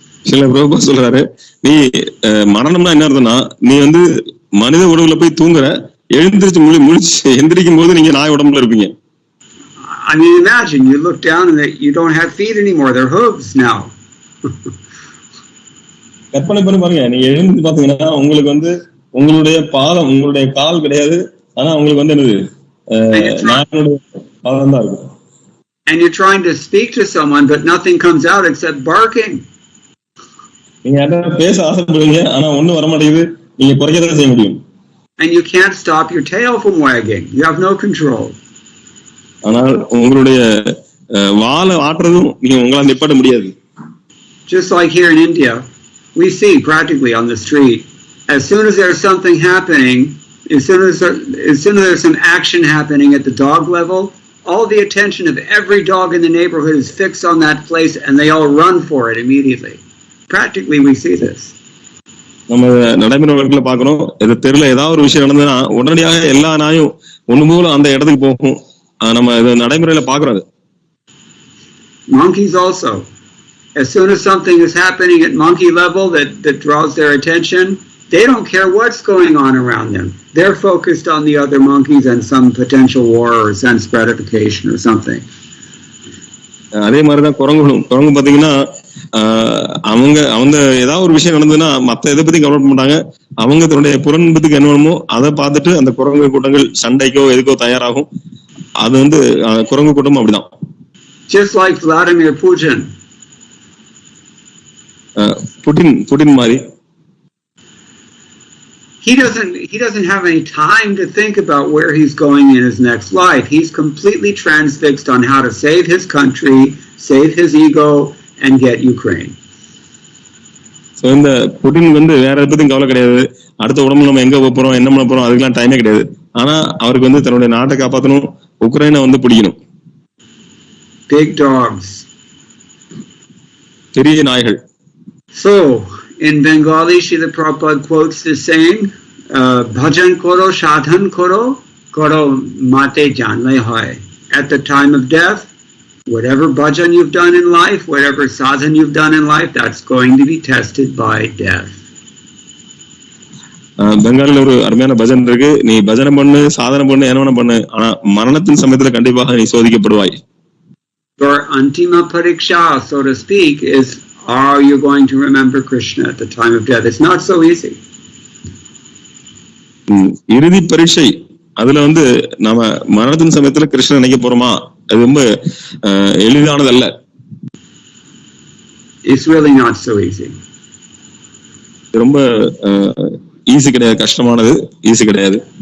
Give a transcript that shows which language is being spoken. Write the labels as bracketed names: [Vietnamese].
[Tamil] சில பிரபுபா சொல்றாரு, நீ மரணம்னா என்ன அர்த்தம்னா, நீ மனித உடம்புல போய் தூங்குற, எழுந்திரிச்சு முழிச்சு எந்திரிக்கும் போது நீங்க நாய் உடம்புல இருப்பீங்க. [English] I mean, imagine you look down and you don't have feet anymore; they're hooves now. [Tamil] கற்பனை பண்ணி பாருங்க, நீங்க எழுந்து பாத்தீங்கன்னா உங்களுக்கு உங்களுடைய பாதம், உங்களுடைய கால் கிடையாது, ஆனா உங்களுக்கு என்னது நாயோட பாதம் தான் இருக்கும். [English] And you're trying to speak to someone, but nothing comes out except barking. [Tamil] நீங்க யாராவது பேச ஆசைப்படுவீங்க, ஆனா ஒண்ணும் வர மாட்டேங்குது, நீங்க குறைக்கதான் செய்ய முடியும். [English] And you can't stop your tail from wagging. You have no control. [Tamil] ஆனால் உங்களுடைய வாலை ஆட்டுறதும் நீங்க உங்களால நிப்பாட்ட முடியாது. [English] Just like here in India, we see practically on the street, as soon as there's something happening, as soon as there's some action happening at the dog level, all the attention of every dog in the neighborhood is fixed on that place and they all run for it immediately. Practically we see this. [Tamil] நம்ம நடைமுறை வழக்குல பாக்குறோம், இது தெருல ஏதாவது ஒரு விஷயம் நடந்ததுன்னா உடனடியாக எல்லா நாயும் ஒண்ணு போல அந்த இடத்துக்கு போகும். நம்ம இது நடைமுறையில பாக்குறோம். [English] Monkeys also, as soon as something is happening at monkey level that draws their attention, they don't care what's going on around them. They're focused on the other monkeys and some potential war or sense gratification or something. [Tamil] அதே மாதிரிதான் குரங்கு பாத்தீங்கன்னா அவங்க ஏதாவது ஒரு விஷயம் நடந்ததுன்னா மத்த எதை பத்தி கவலைப்பட மாட்டாங்க. அவங்க தன்னுடைய புறன்பத்துக்கு என்ன வேணுமோ அதை பார்த்துட்டு அந்த குரங்கு கூட்டங்கள் சண்டைக்கோ எதுக்கோ தயாராகும். அது குரங்கு கூட்டம் அப்படிதான். [English] Just like Vladimir Putin. [Tamil] Putin மாதிரி. [English] He doesn't have any time to think about where he's going in his next life. He's completely transfixed on how to save his country, save his ego, and get Ukraine. [Tamil] So இந்த Putin வேற எதை பத்தியும் கவலை கிடையாது. அடுத்த உடம்புல நம்ம எங்க போறோம், என்ன பண்ண போறோம், அதுக்கெல்லாம் டைமே கிடையாது. ஆனா அவருக்கு தன்னுடைய நாட்டை காப்பாற்றணும், உக்ரைனை பிடிக்கணும். [English] Big dogs. [Tamil] பெரிய நாய்கள். [English] So in Bengali, Srila Prabhupada quotes this saying, [Bangla] bhajan koro, sadhan koro, koro mate janle hoy. [English] At the time of death, whatever bhajan you've done in life, whatever sadhan you've done in life, that's going to be tested by death. [Tamil] பெங்காலில ஒரு அருமையான பஜன் இருக்கு, நீ பஜனை பண்ணு, சாதனை பண்ணு, என்ன பண்ணு, ஆனா மரணத்தின் சமயத்துல கண்டிப்பாக நீ சோதிக்கப்படுவாய். [English] Your antima pariksha, so to speak, is are you going to remember Krishna at the time of death? It's not so easy. [Tamil] இறுதி பரீட்சை, அதுல நாம மரணத்தின் சமயத்துல கிருஷ்ணன் நினைக்க போறோமா, அது ரொம்ப எளிதானதல்ல. [English] It's really not so easy. [Tamil] ரொம்ப ஈஸி கிடையாது, கஷ்டமானது, ஈஸி கிடையாது.